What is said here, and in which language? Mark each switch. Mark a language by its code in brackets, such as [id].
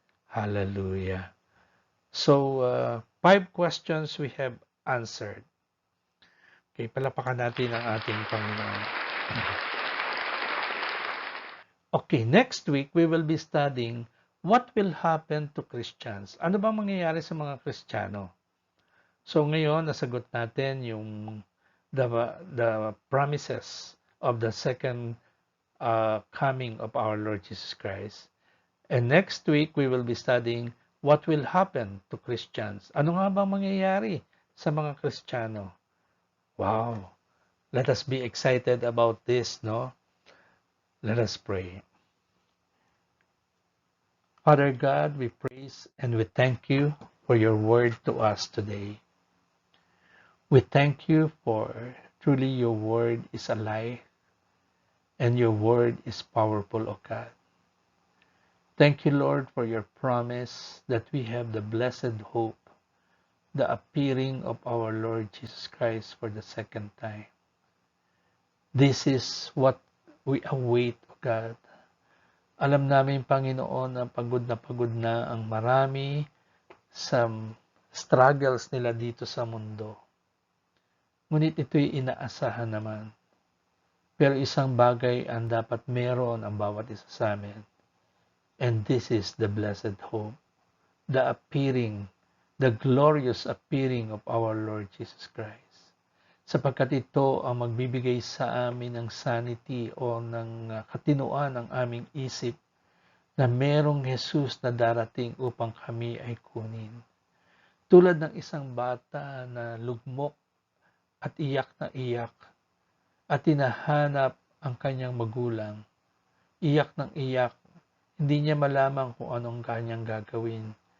[en] Hallelujah. So, 5 questions we have answered. [tl] Okay, palapakan natin ang ating Panginoon. [en] Okay, next week we will be studying what will happen to Christians. [tl] Ano bang mangyayari sa mga Kristiyano? So ngayon, nasagot natin yung [en] the promises of the second coming of our Lord Jesus Christ. And next week, we will be studying what will happen to Christians. [tl] Ano nga bang mangyayari sa mga Kristiyano? Wow! [en] Let us be excited about this, no? Let us pray. Father God, we praise and we thank you for your word to us today. We thank you for truly your word is alive and your word is powerful, O God. Thank you, Lord, for your promise that we have the blessed hope, the appearing of our Lord Jesus Christ for the second time. This is what we await, O God. [tl] Alam namin, Panginoon, na pagod na ang marami sa struggles nila dito sa mundo. Ngunit ito'y inaasahan naman. Pero isang bagay ang dapat meron ang bawat isa sa amin. [en] And this is the blessed hope, the appearing, the glorious appearing of our Lord Jesus Christ. [tl] Sapagkat ito ang magbibigay sa amin ng sanity o ng katinuan ng aming isip na merong Jesus na darating upang kami ay kunin. Tulad ng isang bata na lugmok at iyak na iyak at tinahanap ang kanyang magulang, iyak ng iyak, hindi niya malaman kung anong kanyang gagawin.